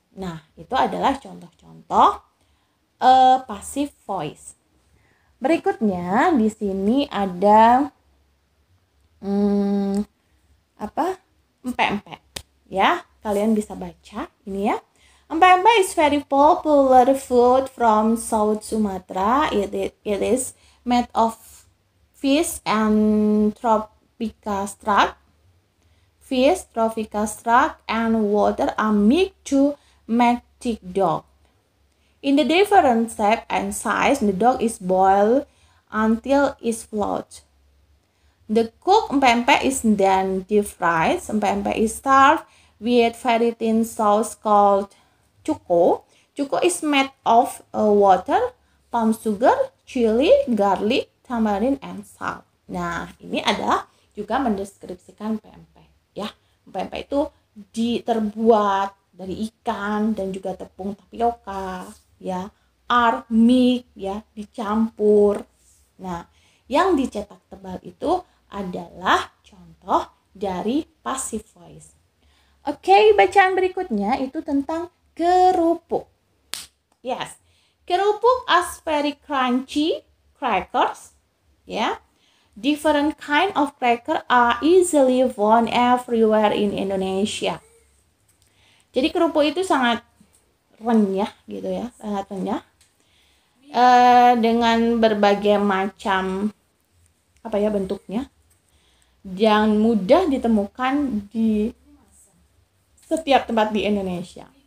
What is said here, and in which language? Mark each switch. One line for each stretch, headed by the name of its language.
Indonesian: Nah, itu adalah contoh-contoh passive voice. Berikutnya di sini ada empek-empek. Ya, kalian bisa baca ini ya.
English: Empek-empek is very popular food from South Sumatra. It is made of fish and tropical struck. Fish, tropical struck, and water are mixed to make thick dough. In the different shape and size, the dough is boiled until it's float. The cooked empek-empek is then deep fried. Empek-empek is served with very thin sauce called cuko. Cuko is made of water, palm sugar, chili, garlic, tamarind, and salt.
Indonesian: Nah, ini adalah juga mendeskripsikan empek-empek ya. Empek-empek itu terbuat dari ikan dan juga tepung tapioka ya, mix ya, dicampur. Nah, yang dicetak tebal itu adalah contoh dari passive voice. Oke, bacaan berikutnya itu tentang kerupuk.
English: Yes, kerupuk as very crunchy crackers. Ya, different kind of cracker are easily found everywhere in Indonesia.
Indonesian: Jadi kerupuk itu sangat renyah gitu ya, sangat renyah. Dengan berbagai macam bentuknya yang mudah ditemukan di setiap tempat di Indonesia.